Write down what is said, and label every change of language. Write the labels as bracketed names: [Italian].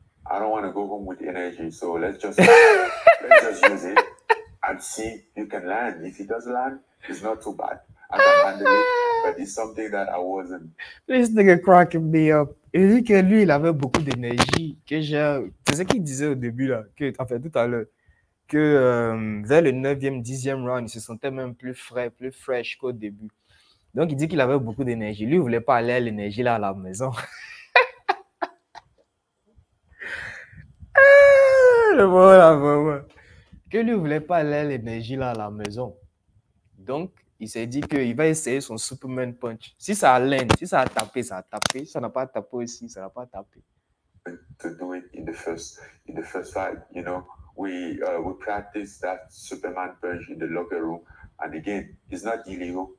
[English] I don't want to go home with energy, so let's just use it and see if you can land. If he does land, it's not too bad. I can handle it, but it's something that I wasn't. This nigga cracking me up. [French] Il dit que lui, il avait beaucoup d'énergie. C'est ce qu'il disait au début, là, enfin tout à l'heure, que vers le 9e, 10e round, il se sentait même plus frais, plus fresh qu'au début. Donc, il dit qu'il avait beaucoup d'énergie. Lui, il ne voulait pas aller à l'énergie là à la maison. Le voilà, vraiment. Que lui, il ne voulait pas aller à l'énergie là à la maison. Donc, il s'est dit qu'il va essayer son Superman Punch. Si ça a land, si ça a tapé, ça a tapé. Si ça n'a pas tapé aussi, ça n'a pas tapé. [English] To do it in the first fight, you know, we practiced that Superman punch in the locker room, and again, it's not illegal.